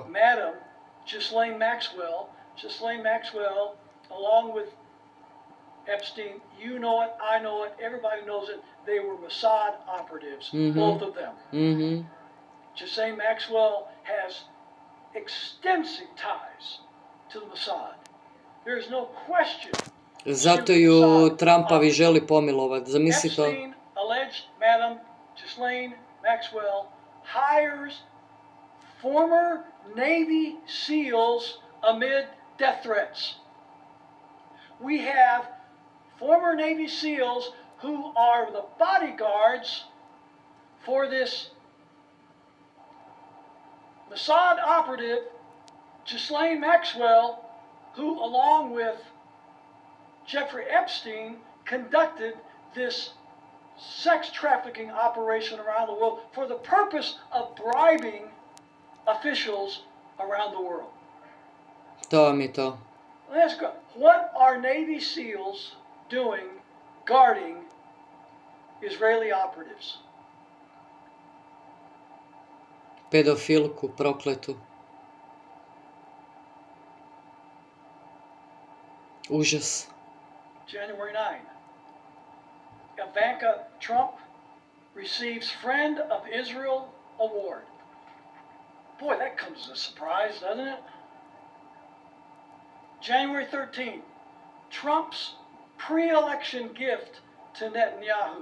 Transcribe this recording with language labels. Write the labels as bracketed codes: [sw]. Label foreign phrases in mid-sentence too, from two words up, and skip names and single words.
[en] Madam Ghislaine Maxwell, along with Epstein, you know it, I know it, everybody knows it, they were Mossad operatives, both of them. Mhm. Ghislaine Maxwell has extensive ties to the Mossad. There is no question. [hr] Zato ju Trumpavi želi pomilovat. Zamisli to. [en] Epstein, alleged Madam Ghislaine Maxwell, hires former Navy SEALs amid death threats. We have former Navy SEALs who are the bodyguards for this Mossad operative, Ghislaine Maxwell, who, along with Jeffrey Epstein, conducted this sex trafficking operation around the world for the purpose of bribing officials around the world. [hr] To vam je to. [en] Let's go. What are Navy SEALs doing guarding Israeli operatives? [hr] Pedofilku, prokletu. Užas. [en] January 9. Ivanka Trump receives Friend of Israel Award. Boy, that comes as a surprise, doesn't it? January 13. Trump's pre-election gift to Netanyahu.